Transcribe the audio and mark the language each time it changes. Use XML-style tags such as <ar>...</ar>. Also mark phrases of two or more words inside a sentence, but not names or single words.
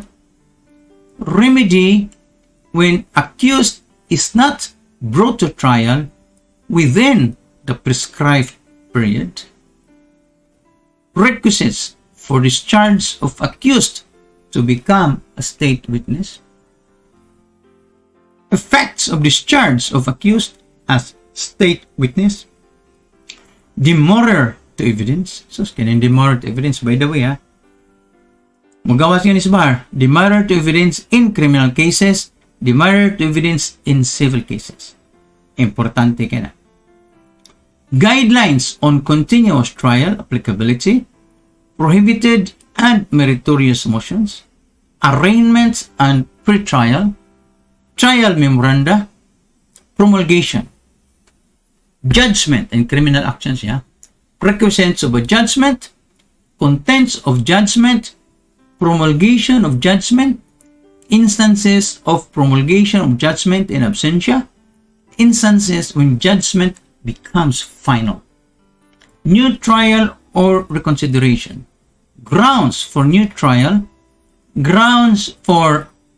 <en>remedy when accused is not brought to trial within the prescribed period, requisites for discharge of accused to become a state witness, effects of discharge of accused as state witness, demurrer to evidence.</en> <war>So, kanin</war> <en>demurrer to evidence,</en> <war>by the way, magawas nga ni Sbar,</war> <en>demurrer to evidence in criminal cases, demurrer to evidence in civil cases.</en> <war>Importante ka na.</war> <en>Guidelines on continuous trial applicability, prohibited and meritorious motions, arraignments and pre-trial, trial memoranda, promulgation, judgment in criminal actions, requisites of a judgment, contents of judgment, promulgation of judgment, instances of promulgation of judgment in absentia, instances when judgment becomes final, new trial or reconsideration, grounds for new trial, grounds for</en>